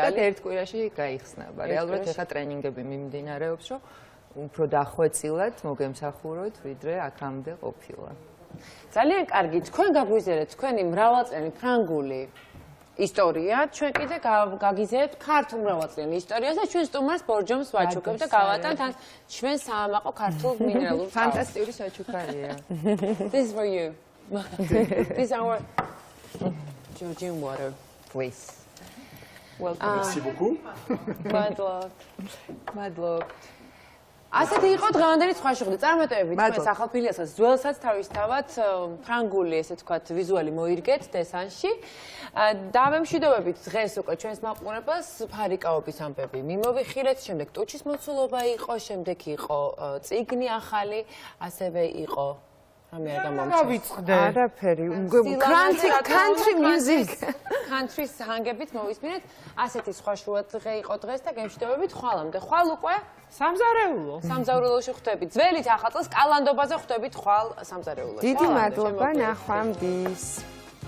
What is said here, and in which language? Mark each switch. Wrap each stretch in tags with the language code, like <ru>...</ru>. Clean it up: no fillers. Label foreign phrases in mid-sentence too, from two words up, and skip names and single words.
<ka>ზუსტად ერთ კვირაში გაიხსნება. რეალურად ეხა ტრენინგები მიმდინარეობს, რომ უფრო დახვეწილად მოგემსახუროთ, ვიდრე აქამდე ყოფილა. ძალიან კარგი, თქვენ გაგვიზიარეთ თქვენი მრავალწლიანი ფრანგული ისტორია, ჩვენ კიდე გაგიზიარებთ ქართულ მრავალწლიანი ისტორიას და ჩვენ სტუმარს ბორჯომს ვაჩუქებთ და გავატანთ ან ჩვენ საამაყო ქართულ მინერალურ წყალს. ფანტასტიკური საჩუქარია.</ka> <en>This is for you. This is our Georgian water. Please. Welcome.</en> <fr>Merci beaucoup.</fr> <ka>მადლობთ. ასეთი იყო დღევანდელი სხვა შეხვედრა. წარმატებებით თქვენ სახალფილიასაც ძველსაც თავისთავად ფრანგული, ესე ვთქვათ, ვიზუალი მოირგეთ დესანში. დავემშვიდობებით დღეს უკვე ჩვენს მაყურებელს ფარიკაობის ამბები. მიმოვიხილეთ, შემდეგ ტუჩის მოცულობა იყო, შემდეგ იყო წიგნი ახალი, ასევე იყო რამე არ გამომწვევ. არაფერი.</ka> <en>country music.</en> <ka>country-ს ჰანგებით მოვისმინეთ. ასეთი სხვა შუადღე იყო დღეს და გემშვიდობებით ხვალამდე. ხვალ უკვე სამზარეულო. სამზარეულოში ხვდებით. ძველით ახალ წელს კალანდობაზე ხვდებით ხვალ სამზარეულოში. დიდი მადლობა, ნახვამდის.</ka>